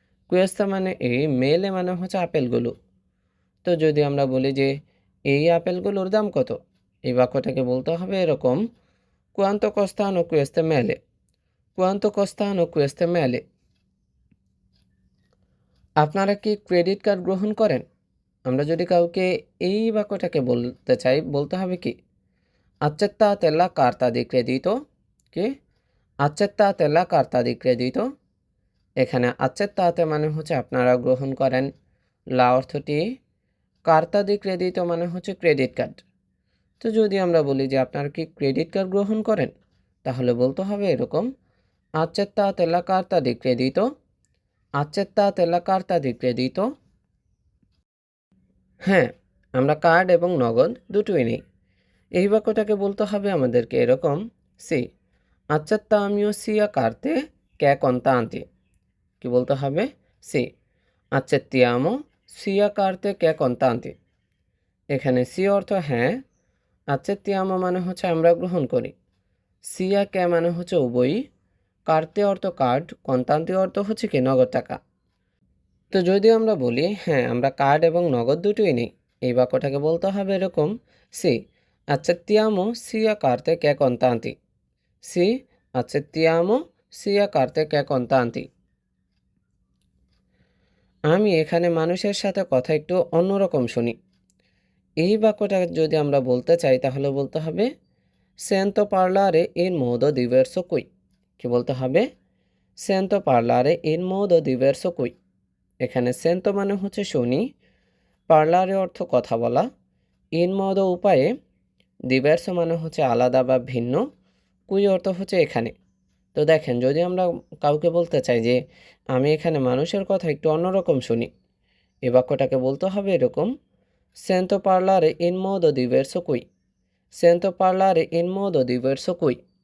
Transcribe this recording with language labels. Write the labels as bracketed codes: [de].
[bn] queste মানে এই, মেলে মানে হচ্ছে আপেলগুলো। তো যদি আমরা বলি যে এই আপেলগুলোর দাম কত, এই বাক্যটাকে বলতে হবে এরকম, [it] quanto costano queste mele, [bn] quanto costano queste mele। আপনারা কি ক্রেডিট কার্ড গ্রহণ করেন? আমরা যদি কাউকে এই বাক্যটাকে বলতে চাই, বলতে হবে কি, [it] accettate la carta di credito। [bn] কি? [it] accettate la carta di credito। [bn] এখানে accettate মানে হচ্ছে আপনারা গ্রহণ করেন, লা অর্থটি, কার্তা দি ক্রেডিটো মানে হচ্ছে ক্রেডিট কার্ড। তো যদি আমরা বলি যে আপনারা কি ক্রেডিট কার্ড গ্রহণ করেন, তাহলে বলতে হবে এরকম, [it] accettate la carta di credito, [bn] accettate la carta di credito। হ্যাঁ, আমরা কার্ড এবং নগদ দুটোই নিই। এই বাক্যটাকে বলতে হবে আমাদেরকে এরকম, C [it] accettammo sia carte che contanti। [bn] কি বলতে হবে? [it] সি accettiamo sia carte che contanti। [bn] এখানে সি অর্থ হ্যাঁ, accettiamo মানে হচ্ছে আমরা গ্রহণ করি, সিয়া কে মানে হচ্ছে উভয়ই, কার্তে অর্থ কার্ড, কন্তান্তি অর্থ হচ্ছে কি নগদ টাকা। তো যদি আমরা বলি হ্যাঁ আমরা কার্ড এবং নগদ দুটোই নিই, এই বাক্যটাকে বলতে হবে এরকম, C [it] accettiamo sia carte che contanti, [bn] C accettiamo sia carte che contanti। আমি এখানে মানুষের সাথে কথা একটু অন্যরকম শুনি। এই বাক্যটা যদি আমরা বলতে চাই তাহলে বলতে হবে, [it] sento parlare in modo diverso qui। [bn] কি বলতে হবে? [it] sento parlare in modo diverso qui। [bn] এখানে sento মানে হচ্ছে শুনি, parlare অর্থ কথা বলা, in modo উপায়ে, diverso মানে হচ্ছে আলাদা বা ভিন্ন, qui অর্থ হচ্ছে এখানে। তো দেখেন যদি আমরা কাউকে বলতে চাই যে আমি এখানে মানুষের কথা একটু অন্যরকম শুনি, এই বাক্যটাকে বলতে হবে এরকম, [it] sento parlare in modo diverso qui, [bn] sento parlare in modo diverso qui।